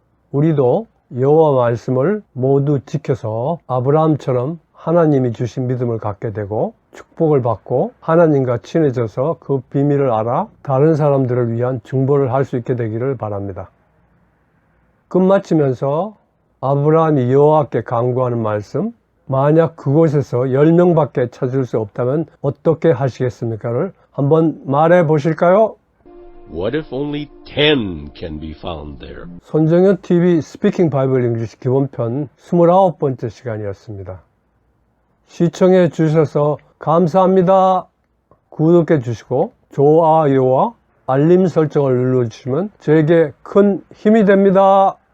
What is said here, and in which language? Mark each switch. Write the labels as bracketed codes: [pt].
[ko] 우리도 여호와 말씀을 모두 지켜서 아브라함처럼 하나님이 주신 믿음을 갖게 되고 축복을 받고 하나님과 친해져서 그 비밀을 알아 다른 사람들을 위한 중보를 할 수 있게 되기를 바랍니다. 끝마치면서 아브라함이 여호와께 간구하는 말씀, 만약 그곳에서 10명밖에 찾을 수 없다면 어떻게 하시겠습니까를 한번 말해 보실까요? [en] What if only 10 can be found there? [ko] 손정현 TV 스피킹 바이블 잉글리시 기본편 29번째 시간이었습니다. 시청해 주셔서 감사합니다. 구독해 주시고 좋아요와 알림 설정을 눌러주시면 저에게 큰 힘이 됩니다.